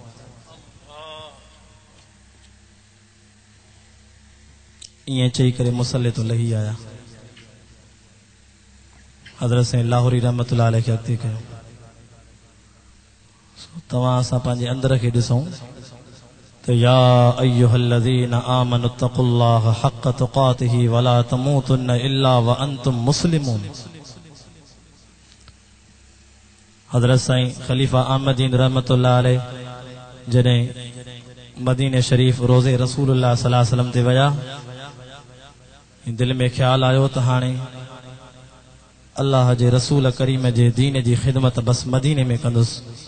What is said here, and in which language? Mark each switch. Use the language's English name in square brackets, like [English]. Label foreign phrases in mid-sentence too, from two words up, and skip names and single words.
[Sindhi] ईअं चई करे मुसल्ले तो लही आया हज़रत साईं लाहौरी [Arabic] رحمة الله عليه [Sindhi] खे अॻिते कयो तव्हां असां पंहिंजे अंदर खे ॾिसूं तो [Arabic] يا أيها الذين آمنوا اتقوا الله حق تقاته ولا تموتن إلا وأنتم مسلمون. [Sindhi] हज़रत साईं ख़लीफ़ा अहमदीन [Arabic] رحمة الله عليه [Sindhi] जॾहिं मदीने शरीफ़ रोज़े रसूलुल्लाह [Arabic] صلى الله عليه وسلم [Sindhi] ते विया, दिल में ख्याल आयो त हाणे अल्लाह जे रसूल करीम जे दीन जी ख़िदमत बस मदीने में कंदुसि।